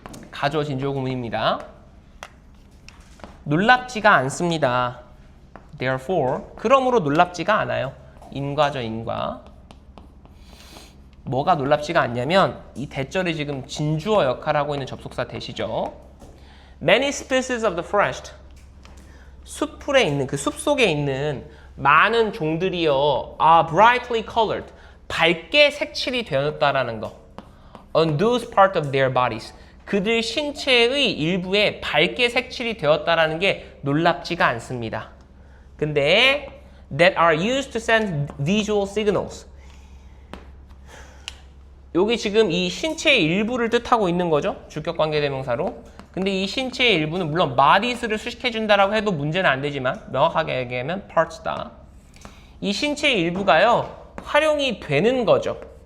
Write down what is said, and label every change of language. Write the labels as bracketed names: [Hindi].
[Korean] 가조 진조 구문입니다. 놀랍지가 않습니다. [English] Therefore, [Korean] 그러므로 놀랍지가 않아요. 인과죠, 인과. 뭐가 놀랍지가 않냐면 이 대절이 지금 진주어 역할을 하고 있는 접속사 대시죠. [English] Many species of the forest. [Korean] 숲풀에 있는 그 숲속에 있는 많은 종들이요. [English] are brightly colored. [Korean] 밝게 색칠이 되었다라는 거. [English] On those parts of their bodies. [Korean] 그들 신체의 일부에 밝게 색칠이 되었다라는 게 놀랍지가 않습니다. 근데 [English] that are used to send visual signals. [Korean] 여기 지금 이 신체의 일부를 뜻하고 있는 거죠. 주격관계대명사로. 근데 이 신체의 일부는 물론 bodies를 수식해준다라고 해도 문제는 안 되지만 명확하게 얘기하면 parts다. 이 신체의 일부가요. 활용이 되는 거죠.